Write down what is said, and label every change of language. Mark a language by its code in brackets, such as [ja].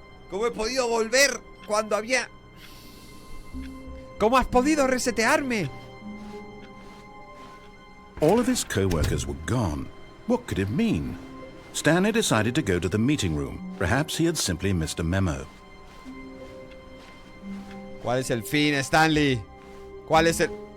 [es] ¿Cómo he podido volver cuando había... ¿Cómo has podido resetearme? [en] All of his co-workers were gone. What could it mean? Stanley decided to go to the meeting room. Perhaps he had simply missed a memo. [es] ¿Cuál es el fin, Stanley? ¿Cuál es el...?